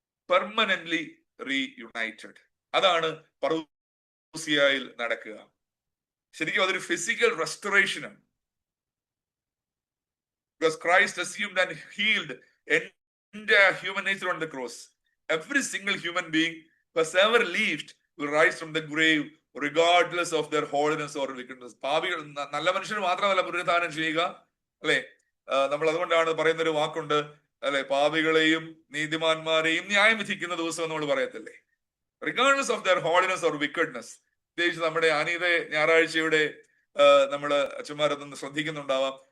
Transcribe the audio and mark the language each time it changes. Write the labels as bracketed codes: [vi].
[en] Permanently reunited. [ml] അതാണ് പറൂസിയയിൽ നടക്കുക. ശരിക്കും അതൊരു physical റെസ്റ്റോറേഷനാണ്. [en] Because Christ assumed and healed entire human nature on the cross. Every single human being who has ever lived will rise from the grave regardless of their holiness or wickedness. [ml] പാപികൾ, നല്ല മനുഷ്യർ മാത്രമല്ല പുനരുത്ഥാനം ചെയ്യുക അല്ലെ. നമ്മൾ അതുകൊണ്ടാണ് പറയുന്ന ഒരു വാക്കുണ്ട് അല്ലെ, പാപികളെയും നീതിമാന്മാരെയും ന്യായം വിധിക്കുന്ന ദിവസം നമ്മൾ പറയത്തില്ലേ. [en] Regardless of their holiness or wickedness. [ml] പ്രത്യേകിച്ച് നമ്മുടെ അനീത ഞായറാഴ്ചയുടെ നമ്മള് അച്ഛന്മാരൊന്ന് ശ്രദ്ധിക്കുന്നുണ്ടാവാം.